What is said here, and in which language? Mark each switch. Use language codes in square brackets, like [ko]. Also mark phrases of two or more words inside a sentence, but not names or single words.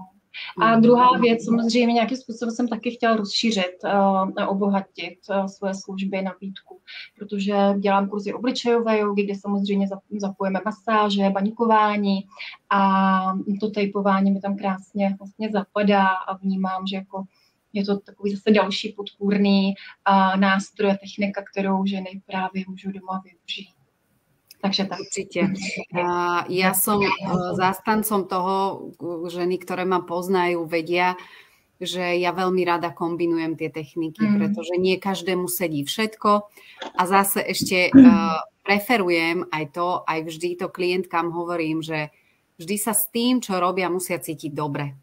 [cs] A druhá věc, samozřejmě nějakým způsobem jsem taky chtěla rozšířit a obohatit svoje služby, nabídku, protože dělám kurzy obličejové jogy, kde samozřejmě zapojíme masáže, baňkování a to tejpování mi tam krásně vlastně zapadá a vnímám, že jako je to takový zase další podpůrný nástroj a technika, kterou ženy právě můžou doma využít. Takže tak. [sk] Určite. Ja som zástancom toho, ženy, ktoré ma poznajú, vedia, že ja veľmi rada kombinujem tie techniky, pretože nie každému sedí všetko a zase ešte preferujem aj vždy to klientkám hovorím, že vždy sa s tým, čo robia, musia cítiť dobre.